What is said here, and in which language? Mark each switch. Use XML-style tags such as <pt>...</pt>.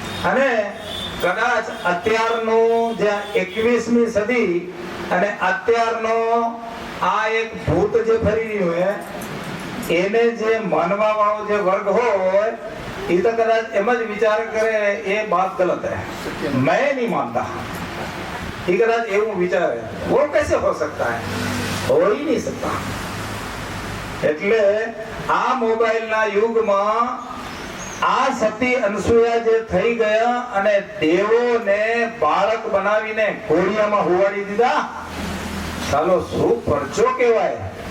<gu>અને કદાચ અત્યારનું જે 21મી સદી અને અત્યારનો આ એક ભૂત જે ફરી રહ્યું હોય, એને જે માનવા વાળો જે વર્ગ હોય, એ તો કદાચ એમ જ વિચાર કરે એ</gu> <hi>બાત ગલત હૈ, मैं नहीं मानता.</hi> <gu>એ કદાચ એવું વિચારે,</gu> <hi>वो कैसे हो सकता है? हो ही नहीं सकता.</hi> <gu>એટલે આ મોબાઈલના યુગમાં આ સતી અનસૂયા જે થઈ ગયા અને દેવોને બાળક બનાવીને ઘોડિયામાં હુવાડી દીધા, ચાલો શું પરચો કહેવાય.</gu>